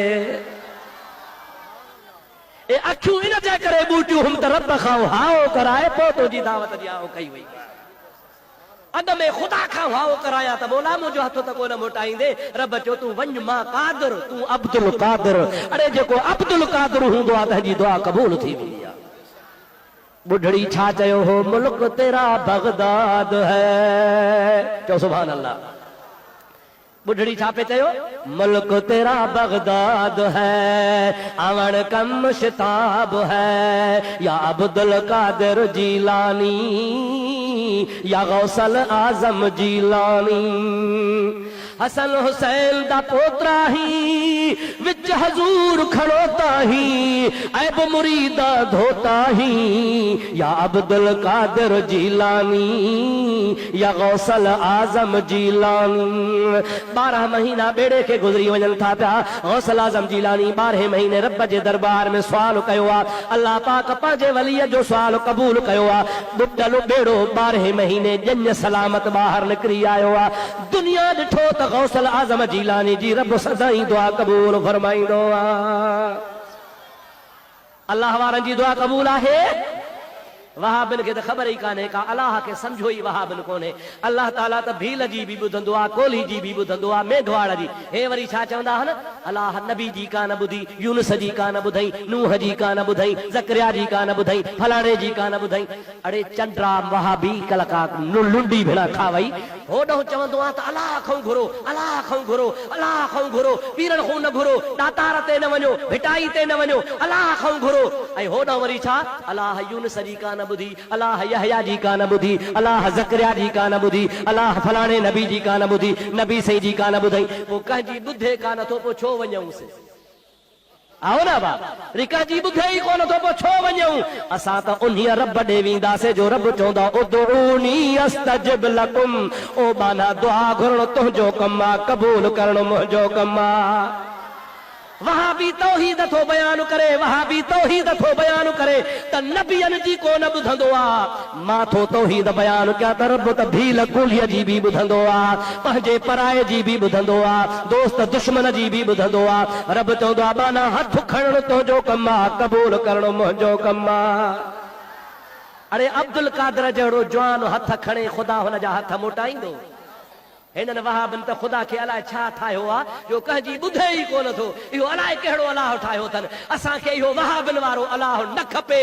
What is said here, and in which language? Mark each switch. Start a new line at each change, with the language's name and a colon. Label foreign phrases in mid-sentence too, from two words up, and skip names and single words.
Sindhi: ए अखियूं इन जे करे ॿूटियूं हुम त रब खां हाओ कराए पोइ तुंहिंजी दावत जी आओ कई वई अद में खुदा खां हाओ कराया त बोला मुंहिंजो हथ त कोन मोटाईंदे रब चयो तूं वञ मां कादिर तूं अब्दुल कादिर अरे जेको अब्दुल कादिर हूंदो आहे तंहिंजी दुआ क़बूल थी वेंदी आहे बुढ़ड़ी छा चयो हो
Urdu: ملک تیرا بغداد
Sindhi: है चओ सुभान अल्लाह बुढ़ड़ी छा पे चयो
Urdu: ملک تیرا بغداد ہے آون کم شتاب ہے
Sindhi: या अब्दुल कादिर जीलानी या गौसल आज़म जीलानी
Saraiki: حسن حسین دا پوترا ہی وچ حضور کھڑوتا ہی عیب مریدا دھوتا ہی یا عبدالقادر جیلانی یا
Sindhi: गौसल आज़म जीलानी 12 महीना बेड़े के गुजरी वञनि था पिया गौसल आज़म जीलानी 12 महीने रब जे दरबार में सवाल कयो आहे अल्लाह पाक पंहिंजे वलीअ जो सवाल क़बूल कयो आहे बुटल बेड़ो 12 महीने ॼञ सलामत ॿाहिरि निकिरी आयो आहे दुनिया ॾिठो त गौसल आज़म जीलानी जी रब सदाई दुआ क़बूल फरमाईंदो आहे अल्लाह वारनि जी दुआ क़बूल आहे वहाबिन के तो खबर ही काने का अल्लाह के समझो ही वहाबिन कोने अल्लाह ताला तो भील जी भी बुधंदो आ कोली जी भी बुधंदो आ मेघवाड़ जी हे वरी छा चवंदा हन अल्लाह नबी जी का न बुधी यूनुस जी का न बुधई नूह जी का न बुधई ज़करिया जी का न बुधई फलाणे जी का न बुधई अड़े चंद्रा वहाबी कलका लुंडी भेड़ा खावई होडो चवंदो आ त अल्लाह खां घुरो अल्लाह खां घुरो अल्लाह खां घुरो पीरन खां न घुरो दातार ते न वञो भिटाई ते न वञो अल्लाह खां घुरो ऐं होडो वरी छा अल्लाह यूनुस जी का न बुधी अल्लाह यहया जी का न बुधी अल्लाह ज़करिया जी का न बुधी अल्लाह फलाणे नबी जी का न बुधी नबी सही जी का न बुधई वो कंहिंजी बुधे का न थो पोइ छो वञूंसि आओ ना बा रिका जी बुधे ही कोन थो पोइ छो वञूं असां त उन्हीअ रब ॾे वेंदासीं जो रब चवंदा
Arabic: ادعوني أستجب لكم
Sindhi: ओ बाना दुआ घुरण तुंहिंजो कमु आहे क़बूल करणु मुंहिंजो कमु आहे वहां भी तौहीद थो बयान करे वहां भी तौहीद थो बयान करे त नबियन जी कोन बुधंदो आ मां थो तौहीद बयान कया त रब त भील कुलिय जी भी बुधंदो आ पंहिंजे पराए जी भी बुधंदो आ दोस्त दुश्मन जी भी बुधंदो आ रब चवंदो आ बाना हथ खणण तुंहिंजो कमु आ क़बूल करणु मुंहिंजो कमु आ अरे अब्दुल कादिर जहिड़ो जवान हथ खणे ख़ुदा हुन जा हथ मोटाईंदो हिननि वहाबिन त ख़ुदा खे अलाए छा ठाहियो आहे जो कंहिंजी ॿुधे ई कोन थो। इहो अलाए कहिड़ो अलाह ठाहियो अथनि। असांखे इहो वहाबिन वारो अलाह न खपे।